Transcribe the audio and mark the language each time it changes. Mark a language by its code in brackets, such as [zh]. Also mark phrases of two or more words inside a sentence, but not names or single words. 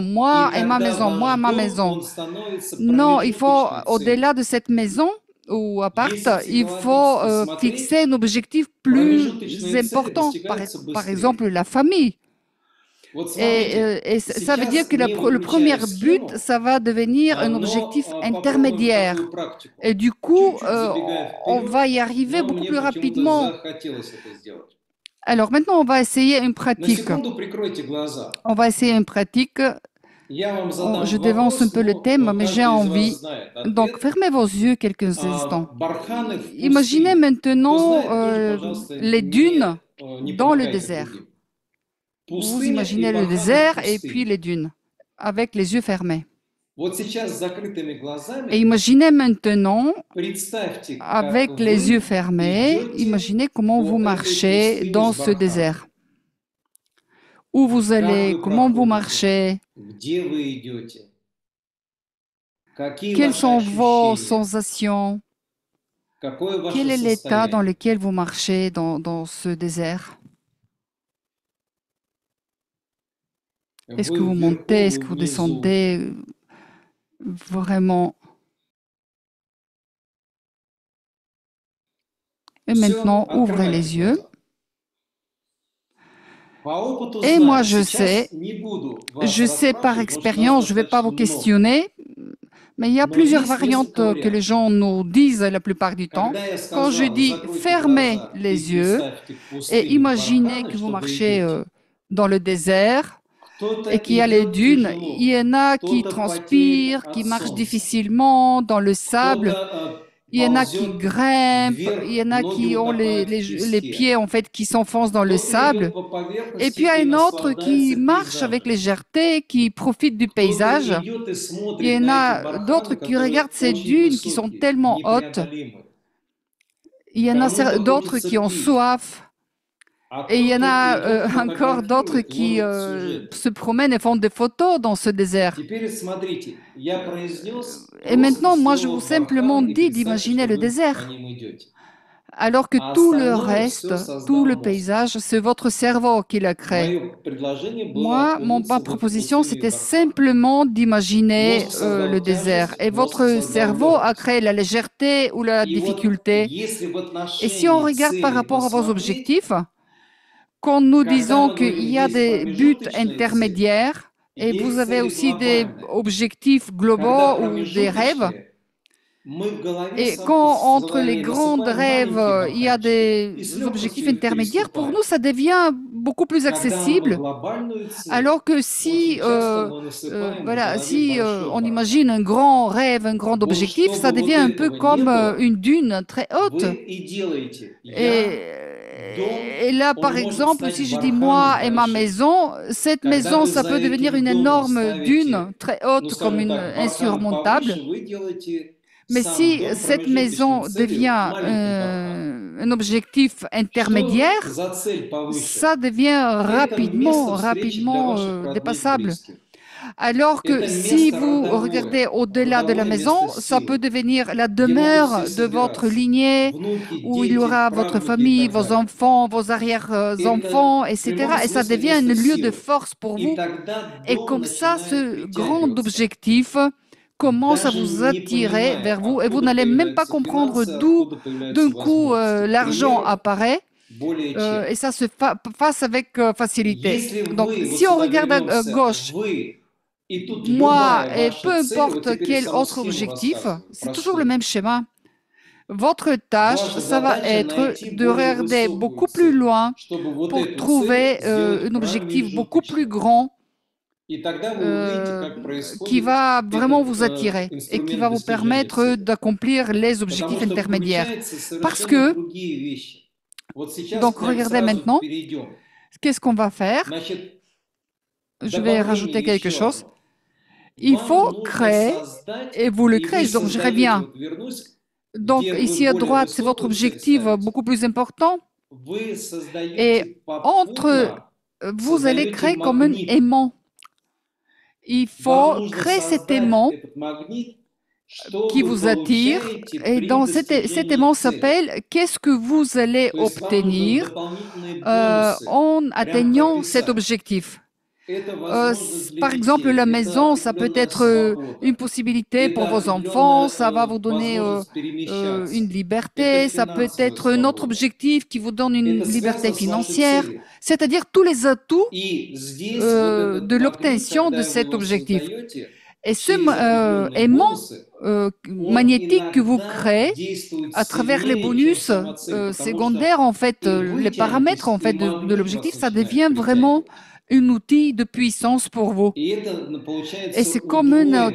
[ru] И [fr] moi et ma [ru] тогда [fr] maison, moi et [ru] ваш [fr] ma [ru] дом, [fr] maison. [ru] он становится [fr] Non, il faut, [ru] промежуточной целью. [fr] au-delà de cette maison ou appart, [ru] Если [fr] il faut [ru] психологически [fr] fixer [ru] смотреть, [fr] un objectif plus [ru] промежуточные цели [fr] important, [ru] достигаются [fr] par [ru] быстрее. [fr] exemple la famille. [ru] Вот [fr] Et [ru] смотрите, [fr] ça veut dire [ru] сейчас [fr] que [ru] не [fr] le premier [ru] выключая [fr] but, [ru] схему, [fr] ça va devenir un objectif [ru] но попробуем [fr] intermédiaire. [ru] такую практику. [fr] Et du coup, [ru] Чуть-чуть забегая [fr] on va [ru] вперед, [fr] y arriver [ru] но [fr] beaucoup [ru] мне [fr] plus [ru] почему-то [fr] rapidement. [ru] захотелось это сделать. [fr] Alors maintenant, on va essayer une [ru] На [fr] pratique. [ru] секунду прикройте глаза. [fr] On va essayer une pratique. [ru] Я вам задам [fr] Je dévance un [ru] вопрос, [fr] peu le [ru] но [fr] thème, mais j'ai [ru] каждый из вас [fr] envie. [ru] знает [fr] Donc, [ru] ответ. [fr] fermez vos yeux quelques instants. [ru] Барханы в [fr] Imaginez [ru] пустыне. Кто [fr] maintenant [ru] знает, тоже, пожалуйста, [fr] les dunes [ru] не [fr] dans le [ru] помогайте [fr] désert. [ru] другим. [fr] Vous [ru] Пустыня и [fr] imaginez le [ru] барханы в [fr] désert et puis [ru] пустыне. [fr] les dunes, avec les yeux fermés. [ru] Вот сейчас с закрытыми [fr] Et [ru] глазами [fr] imaginez maintenant, [ru] представьте, как [fr] avec les yeux [ru] вы [fr] fermés, [ru] идете [fr] imaginez comment vous [ru] по этой [fr] marchez [ru] пустыне [fr] dans [ru] с [fr] ce [ru] барханами. [fr] désert. Où vous [ru] Как [fr] allez, [ru] вы [fr] comment vous [ru] проходите, [fr] marchez, [ru] где вы идете, какие [fr] quelles [ru] ваши [fr] sont vos [ru] ощущения, [fr] sensations, [ru] какое [fr] quel [ru] ваше [fr] est l'état dans [ru] состояние. [fr] lequel vous marchez dans ce désert. Est-ce que [ru] Вы [fr] vous [ru] вверху, [fr] montez, est-ce [ru] вы [fr] que vous [ru] внизу. [fr] descendez vraiment? Et [ru] Все, [fr] maintenant, ouvrez [ru] открывайте [fr] les yeux. [ru] глаза. По опыту [fr] Et moi, [ru] знаю, [fr] je [ru] сейчас [fr] sais, [ru] не буду вас [fr] je sais par [ru] расспрашивать, потому что нас [fr] expérience, je ne vais pas [ru] достаточно [fr] vous [ru] много. [fr] questionner, mais il y a [ru] Но [fr] plusieurs [ru] есть [fr] variantes [ru] несколько [fr] que les [ru] вариантов. [fr] gens nous disent la plupart du temps. [ru] Когда я [fr] Quand je [ru] сказал, [fr] dis [ru] закройте [fr] fermez [ru] глаза и [fr] les yeux [ru] представьте в [fr] et [ru] пустыне [fr] imaginez [ru] барханы, [fr] que vous [ru] что вы [fr] marchez [ru] идете, [fr] dans le désert [ru] кто-то [fr] et qu'il y a les [ru] идет [fr] dunes, [ru] тяжело, [fr] il y en a qui [ru] кто-то потеет [fr] transpirent, qui [ru] от [fr] marchent [ru] солнца, [fr] difficilement dans le sable. [ru] кто-то [fr] Il y en a qui [ru] ползет [fr] grimpent, il y [ru] вверх, [fr] en a [ru] ноги [fr] qui ont [ru] утопают в [fr] les [ru] песке, [fr] pieds en fait qui s'enfoncent dans le [ru] кто-то [fr] sable. [ru] идет по [fr] Et [ru] поверхности [fr] puis il y a [ru] и [fr] une autre qui [ru] наслаждается [fr] marche avec [ru] пейзажем. [fr] légèreté, qui profite du [ru] Кто-то [fr] paysage. [ru] идет и [fr] Il y [ru] смотрит [fr] en [ru] на [fr] a [ru] эти барханы, [fr] d'autres qui [ru] которые [fr] regardent ces [ru] очень [fr] dunes qui sont [ru] высокие, [fr] tellement hautes. [ru] непреодолимые. [fr] Il y en a [ru] Кому-то [fr] d'autres [ru] хочется [fr] qui ont [ru] пить, [fr] soif. [ru] а [fr] Et il y en [ru] кто-то [fr] a [ru] идет, [fr] encore d'autres [ru] фотографирует, [fr] qui [ru] ловит сюжеты. [fr] se promènent et font des photos dans ce désert. [ru] Теперь смотрите, я произнес [fr] Et [ru] просто [fr] maintenant, moi, je vous [ru] слово [fr] simplement [ru] барханы и [fr] dis [ru] представьте, [fr] d'imaginer [ru] что [fr] le [ru] вы [fr] désert. [ru] по ним идете. [fr] Alors que [ru] А [fr] tout le [ru] остальное [fr] reste, [ru] все создал [fr] tout le [ru] мозг. [fr] paysage, c'est votre cerveau qui l'a créé. [ru] Мое предложение было [fr] Moi, ma [ru] окунуться в эту [fr] proposition, [ru] пустыню и [fr] c'était [ru] бархан. [fr] simplement d'imaginer [ru] Мозг [fr] le [ru] создал [fr] désert. [ru] тяжесть, [fr] Et [ru] мозг [fr] votre [ru] создал [fr] cerveau a [ru] легкость. [fr] créé la légèreté ou la [ru] И вот [fr] difficulté. [ru] если в [fr] Et si on [ru] отношении [fr] regarde par [ru] цели [fr] rapport à vos [ru] посмотреть, [fr] objectifs, quand nous [ru] когда [fr] disons [ru] мы [fr] qu'il [ru] говорим, [fr] y a [ru] есть [fr] des buts [ru] промежуточные цели, [fr] intermédiaires et vous [ru] есть [fr] avez [ru] цели [fr] aussi des [ru] глобальные. [fr] objectifs [ru] Когда [fr] globaux ou des rêves, [ru] промежуточные, мы в голове [fr] et quand entre les grands [ru] насыпаем [fr] rêves, [ru] маленькие [fr] il y a [ru] барханчики и с [fr] des objectifs [ru] легкостью их [fr] intermédiaires, pour [ru] переступаем. [fr] nous, ça devient beaucoup plus [ru] Когда мы [fr] accessible. [ru] глобальную цель, [fr] Alors que [ru] очень [fr] si, [ru] часто мы насыпаем в [fr] voilà, [ru] голове [fr] si [ru] большой [fr] on [ru] бархан. [fr] imagine un grand rêve, un grand [ru] Вот [fr] objectif, ça [ru] чтобы вот [fr] devient un peu [ru] этого не [fr] comme [ru] было, [fr] une dune très haute. [ru] вы и делаете. [fr] Et, [ru] Я, дом, [fr] et là, [ru] он [fr] par [ru] может [fr] exemple, [ru] стать [fr] si je dis [ru] барханом [fr] moi et ma [ru] большим. [fr] maison, cette [ru] Когда [fr] maison, [ru] вы [fr] ça [ru] за [fr] peut devenir [ru] этим [fr] une [ru] домом [fr] énorme dune [ru] ставите, [fr] très [ru] ну [fr] haute, comme [ru] скажем [fr] une [ru] так, бархан [fr] insurmontable. [ru] повыше, вы делаете [fr] Mais [ru] сам [fr] si [ru] дом [fr] cette [ru] промежуточной [fr] maison [ru] целью [fr] devient [ru] маленьким барханом. [fr] un objectif [ru] Что [fr] intermédiaire, [ru] за цель повыше? [fr] ça devient [ru] Это место [fr] rapidement, [ru] встречи для [fr] rapidement [ru] ваших родных, [fr] dépassable. [ru] близких. [fr] Alors que [ru] Это [fr] si [ru] место [fr] vous regardez [ru] родовое, [fr] au-delà de la [ru] родовое [fr] maison, [ru] место [fr] ça peut [ru] силы, [fr] devenir la [ru] где могут [fr] demeure [ru] все [fr] de votre [ru] собираться. [fr] lignée, [ru] Внуки, [fr] où il y [ru] дети, [fr] aura votre [ru] правнуки и [fr] famille, [ru] так [fr] vos [ru] далее. [fr] enfants, vos arrière-enfants, [ru] Это в [fr] etc. [ru] прямом [fr] Et ça [ru] смысле [fr] devient un [ru] место [fr] lieu de [ru] силы. [fr] force pour [ru] И [fr] vous. [ru] тогда [fr] Et [ru] дом [fr] comme ça, [ru] начинает [fr] ce grand [ru] притягиваться. [fr] objectif commence à [ru] Даже [fr] vous [ru] не [fr] attirer [ru] понимая, [fr] vers vous et vous [ru] откуда [fr] n'allez même pas [ru] появляются [fr] comprendre [ru] финансы, [fr] d'où [ru] откуда появляются [fr] d'un coup [ru] возможности. [fr] l'argent [ru] Примеров [fr] apparaît. [ru] более чем. [fr] Et ça se passe avec facilité. [ru] Если [fr] Donc, [ru] вы, вот [fr] si on [ru] сюда [fr] regarde à [ru] вернемся, [fr] gauche, [ru] вы, и тут [fr] moi [ru] любая [fr] et [ru] ваша [fr] peu [ru] цель, вот [fr] importe [ru] теперь [fr] quel [ru] саму [fr] autre [ru] схему [fr] objectif, [ru] рассказываю, [fr] c'est toujours le [ru] простую. [fr] même schéma. Votre tâche, [ru] Ваша [fr] ça va [ru] задача [fr] être [ru] найти [fr] de [ru] более [fr] regarder [ru] высокую [fr] beaucoup plus [ru] цель, [fr] loin [ru] чтобы вот [fr] pour [ru] эту [fr] trouver [ru] цель сделать [fr] un objectif beaucoup plus [ru] промежуточной. [fr] grand [ru] И тогда вы увидите, как [fr] qui [ru] происходит [fr] va vraiment vous [ru] этот [fr] attirer et qui [ru] инструмент [fr] va vous [ru] достижения [fr] permettre [ru] цели. [fr] d'accomplir les [ru] Потому [fr] objectifs [ru] что [fr] intermédiaires. [ru] включаются [fr] Parce [ru] совершенно [fr] que, [ru] другие вещи. Вот сейчас [fr] donc [ru] к ним [fr] regardez [ru] сразу [fr] maintenant, [ru] перейдем. [fr] qu'est-ce qu'on va faire? [ru] Значит, [fr] Je vais rajouter [ru] добавление [fr] quelque [ru] еще [fr] chose. [ru] одно. [fr] Il [ru] Вам [fr] faut [ru] нужно [fr] créer, [ru] создать, [fr] et vous le [ru] и вы [fr] créez, donc je [ru] создаете, [fr] reviens. [ru] вот вернусь, [fr] Donc [ru] где вы [fr] ici à [ru] более [fr] droite, c'est votre [ru] высокую цель [fr] objectif [ru] ставите. [fr] beaucoup plus important. [ru] Вы [fr] Et [ru] создаете [fr] entre, [ru] попутно, [fr] vous allez [ru] создаете [fr] créer comme un [ru] магнит. [fr] aimant. Il [ru] Вам [fr] faut [ru] нужно [fr] créer cet [ru] создать [fr] aimant [ru] этот магнит, [fr] qui [ru] что вы [fr] vous attire. [ru] получаете [fr] Et [ru] при [fr] cet [ru] достижении [fr] aimant [ru] цели. [fr] s'appelle qu'est-ce que vous allez [ru] То есть вам нужны [fr] obtenir [ru] дополнительные [fr] en [ru] бонусы, прям [fr] atteignant cet [ru] прописать. [fr] objectif. [ru] это возможность для [fr] Par exemple, [ru] детей, [fr] la maison, [ru] это [fr] ça peut [ru] именно [fr] être une [ru] свобода, [fr] possibilité pour [ru] это [fr] vos enfants, [ru] определенная [fr] ça va vous donner [ru] возможность [fr] une [ru] перемещаться, это [fr] liberté, ça peut [ru] финансовая [fr] être un autre [ru] свобода. [fr] objectif qui vous donne une [ru] Это [fr] liberté [ru] связано с вашей [fr] financière, [ru] целью. [fr] c'est-à-dire tous les atouts [ru] И здесь вот этот [fr] de [ru] магнит, [fr] l'obtention de [ru] когда вы [fr] cet [ru] его [fr] objectif. [ru] создаете [fr] Et ce [ru] через определенные [fr] aimant [ru] бонусы, он [fr] magnétique que vous [ru] иногда [fr] créez [ru] действует [fr] à travers les [ru] сильнее, чем [fr] bonus [ru] сама цель, потому что [fr] secondaires, en fait, [ru] и [fr] les [ru] вы [fr] paramètres en [ru] тянетесь, [fr] fait [ru] и [fr] de [ru] магнит [fr] l'objectif, [ru] вас [fr] ça [ru] начинает [fr] devient vraiment [ru] притягивать. [fr] un outil de puissance pour vous. [ru] И это [fr] Et [ru] получается [fr] c'est comme un